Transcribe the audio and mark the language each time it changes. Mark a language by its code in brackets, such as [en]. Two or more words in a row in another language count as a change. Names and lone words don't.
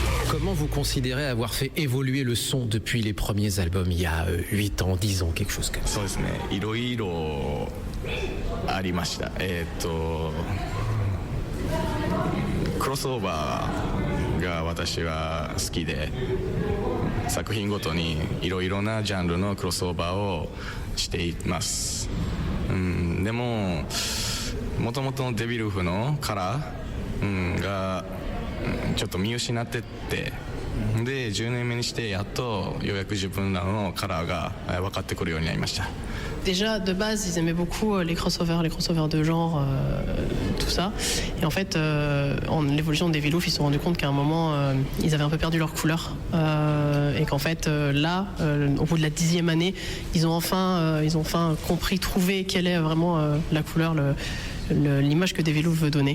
[fr] Comment vous considérez avoir fait évoluer le son depuis les premiers albums il y a 8 ans, 10 ans, quelque chose comme ça? [ja] そうですね、いろいろありました。クロスオーバーが私は好きで、作品ごとにいろいろなジャンルのクロスオーバーをしています。でももともとのデビルフのカラー、がちょっと見失ってって、で10年目にしてやっとようやく自分らのカラーが分かってくるようになりました。 [fr] Déjà, de base, ils aimaient beaucoup les crossovers de genre, tout ça. Et en fait, en l'évolution des Deviloof, ils se sont rendus compte qu'à un moment, ils avaient un peu perdu leur couleur. Et qu'en fait, là, au bout de la 10e année, ils ont enfin compris, trouvé quelle est vraiment la couleur, l'image que Deviloof veut donner.